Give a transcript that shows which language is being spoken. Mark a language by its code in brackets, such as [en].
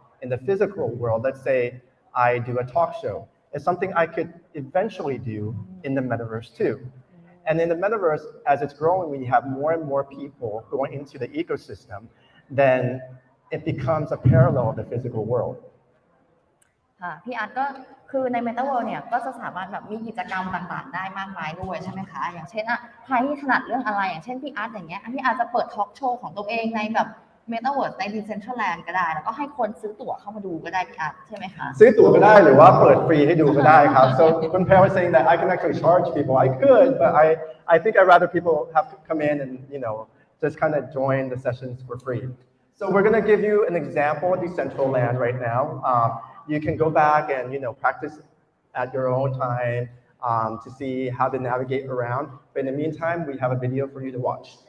[en] In the physical world, let's say I do a talk show. It's something I could eventually do in the Metaverse too. And in the Metaverse, as it's growing, we have more and more people going into the ecosystem, then it becomes a parallel of the physical world. [th] พี่อาร์ตก็คือใน MetaWorld เนี่ยก็จะสามารถแบบมีกิจกรรมต่างๆได้มากมายด้วยใช่ไหมคะอย่างเช่นใครที่ถนัดเรื่องอะไรอย่างเช่นพี่อาร์ตอย่างเงี้ยพี่อาร์ตจะเปิดทอล์กโชว์ของตัวเองในแบบ MetaWorld ใน Decentral Land ก็ได้แล้วก็ให้คนซื้อตั๋วเข้ามาดูก็ได้พี่อาร์ตใช่ไหมคะ ซื้อตั๋วก็ได้หรือว่าเปิดฟรีให้ดูก็ได้ครับ [en] so when Perry was saying that I can actually charge people I could but I think I'd rather people have to come in and just kind of join the sessions for free so we're going to give you an example of Decentral Land right now you can go back and practice at your own time to see how to navigate around but in the meantime we have a video for you to watch